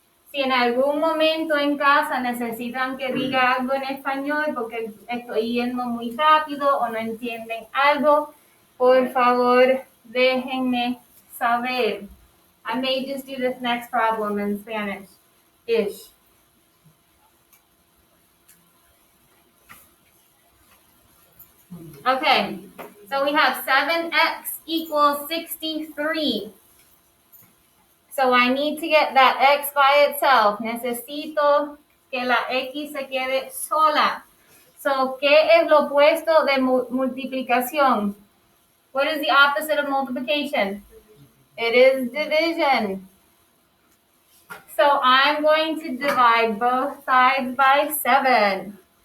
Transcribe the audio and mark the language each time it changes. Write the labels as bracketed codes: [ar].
[es] Si en algún momento en casa necesitan que diga algo en español porque estoy yendo muy rápido o no entienden algo, por favor déjenme saber. [en] I may just do this next problem in Spanish-ish. Okay, so we have 7x equals 63. So I need to get that x by itself. [es] Necesito que la x se quede sola. So, ¿qué es lo opuesto de multiplicación? [en] What is the opposite of multiplication? It is division. So I'm going to divide both sides by 7.